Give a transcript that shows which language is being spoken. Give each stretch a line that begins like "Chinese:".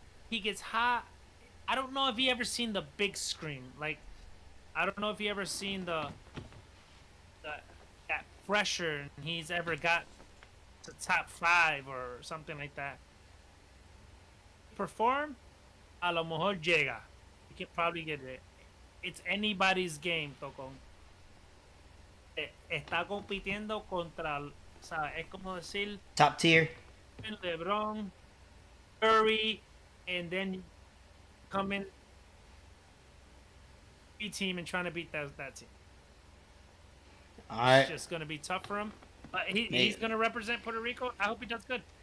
English: he gets hot. I don't know if he ever seen the big screen. Like, I don't know if he ever seen that pressure and he's ever got to top 5 or something like that. Perform,
Spanish: a lo mejor llega.
English: You can probably get it. It's anybody's game, Tocón.
Spanish: Está compitiendo contra, ¿sabes? Es como decir
English: Top tier. LeBron, Curry, and then come in team and trying to beat that team. All right. It's just gonna be tough for him. But he's gonna represent Puerto Rico. I hope he does good.